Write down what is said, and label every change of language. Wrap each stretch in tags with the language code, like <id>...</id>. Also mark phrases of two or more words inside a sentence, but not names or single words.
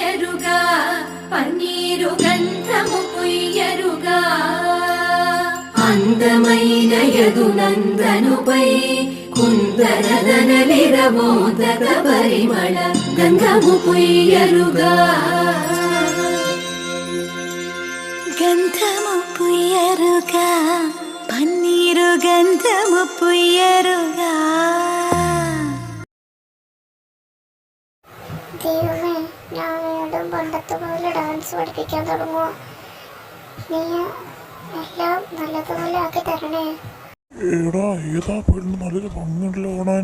<te>పుయ్యరుగా పన్నీరు గంధము పుయ్యరుగా అందమైన యదునందనుపై కుందరదనలిరమోదక పరిమళ గంధము పుయ్యరుగా గంధము పుయ్యరుగా పన్నీరు గంధము పుయ్యరుగా.</te> <ml>ദൈവമേ, ഞാൻ വീണ്ടും പണ്ടത്തെ പോലെ ഡാൻസ് പഠിപ്പിക്കാൻ തുടങ്ങുമോ? നീ എല്ലാം നല്ലതുപോലെ ആക്കി തരണേ. എടാ, ഏതാ പെണ്ണ്? നല്ലൊരു ഭംഗിയുണ്ടല്ലോ കാണാൻ.</ml>